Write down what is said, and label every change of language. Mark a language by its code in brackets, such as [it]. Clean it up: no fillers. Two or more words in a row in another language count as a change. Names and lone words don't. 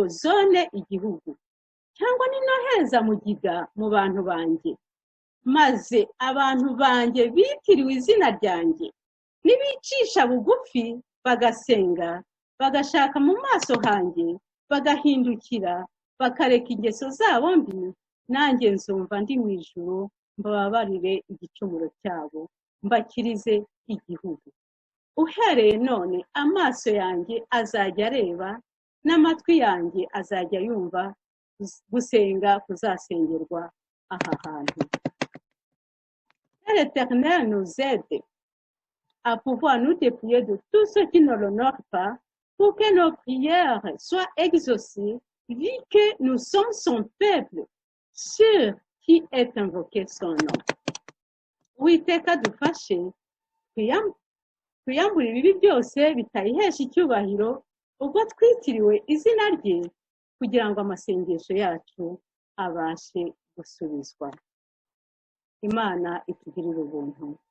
[rw] zone igihugu, cyangwa ninohereza mugiga mu bantu banjye, maze abantu banjye bitiriwe izina ryanjye nibicisha bugufi bagasenga, bagashaka mu maso hanjye, bagahindukira, bakareka ingeso zabo mbi, nanjye nzumva ndi mu ijuru mbababarire igicumuro cyabo, mbakirize igihugu. Uhereye none amaso yanjye azajya areba, n'amatwi yanjye azajya yumva gusenga kuzasengerwa aha hantu. [fr] L'Éternel nous aide à pouvoir nous dépouiller de tout ce qui ne l'honore pas, pour que nos prières soient exaucées, vu que nous sommes son peuple, sur qui est invoqué son nom. [rw] Uwiteka dufashe twiyambure ibibi byose bitayihesha icyubahiro ubwo twitiriwe izina rye kugira ngo amasengesho yacu abashe gusubizwa. Imana itugirire ubuntu.